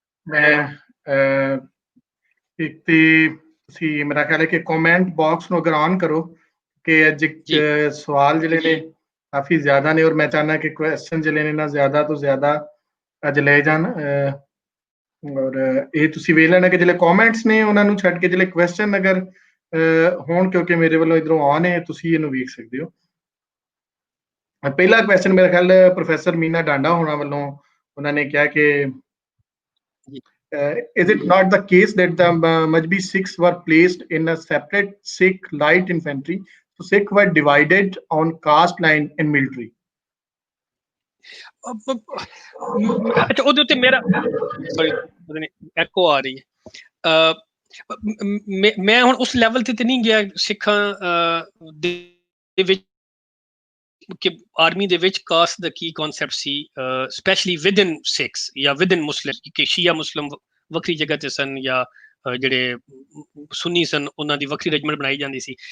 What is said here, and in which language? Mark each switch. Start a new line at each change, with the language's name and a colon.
Punjabi: ਮੈਂ ਇੱਕ ਤੇ ਤੁਸੀਂ ਮੇਰਾ ਖਿਆਲ ਹੈ ਕਿ ਕਮੈਂਟ ਬਾਕਸ ਨੂੰ ਅਗਰ ਔਨ ਕਰੋ ਕਿ ਅੱਜ ਸਵਾਲ ਜਿਹੜੇ ਨੇ ਕਾਫੀ ਜ਼ਿਆਦਾ ਨੇ, ਔਰ ਮੈਂ ਚਾਹੁੰਦਾ ਕਿ ਕੁਐਸਚਨ ਜਿਹੜੇ ਨੇ ਨਾ ਜ਼ਿਆਦਾ ਤੋਂ ਜ਼ਿਆਦਾ ਅੱਜ ਲੈ ਜਾਣ। ਔਰ ਇਹ ਤੁਸੀਂ ਵੇਖ ਲੈਣਾ ਕਿ ਜਿਹੜੇ ਕਮੈਂਟਸ ਨੇ ਉਹਨਾਂ ਨੂੰ ਛੱਡ ਕੇ ਜਿਹੜੇ ਕੁਐਸਚਨ ਅਗਰ ਹੋਣ, ਕਿਉਂਕਿ ਮੇਰੇ ਵੱਲੋਂ ਇਧਰੋਂ ਆਨ ਹੈ, ਤੁਸੀਂ ਇਹਨੂੰ ਵੇਖ ਸਕਦੇ ਹੋ। ਪਹਿਲਾ ਕੁਐਸਚਨ ਮੇਰਾ ਖਿਆਲ ਪ੍ਰੋਫੈਸਰ ਮੀਨਾ ਡਾਂਡਾ ਹੋਣਾ ਵੱਲੋਂ ਉਹਨਾਂ ਨੇ ਕਿਹਾ ਕਿ
English: is it not the case that the Majbi Sikhs were placed in a separate Sikh light infantry, so Sikh were divided on caste line in military?
Punjabi: अच्छा ਉਹਦੇ ਉੱਤੇ ਮੇਰਾ ਸੌਰੀ ਪਤਾ ਨਹੀਂ ਐਕੋ ਆ ਰਹੀ ਹੈ। ਮੈਂ ਹੁਣ ਉਸ ਲੈਵਲ ਤੇ ਨਹੀਂ ਗਿਆ ਸਿੱਖਾਂ ਦੇ ਵਿੱਚ ਕਿ ਆਰਮੀ ਦੇ ਵਿੱਚ ਕਾਸਟ ਦਾ ਕੀ ਕਨਸੈਪਟ ਸੀ, ਸਪੈਸ਼ਲੀ ਵਿਦਨ ਸਿੱਖਸ ਜਾਂ ਵਿਦਨ ਮੁਸਲਿਮ, ਕਿ ਸ਼ੀਆ ਮੁਸਲਿਮ ਵੱਖਰੀ ਜਗ੍ਹਾ ਤੇ ਸਨ ਜਾਂ ਜਿਹੜੇ ਸੁੰਨੀ ਸਨ ਉਹਨਾਂ ਦੀ ਵੱਖਰੀ ਰੈਜੀਮੈਂਟ ਬਣਾਈ ਜਾਂਦੀ ਸੀ।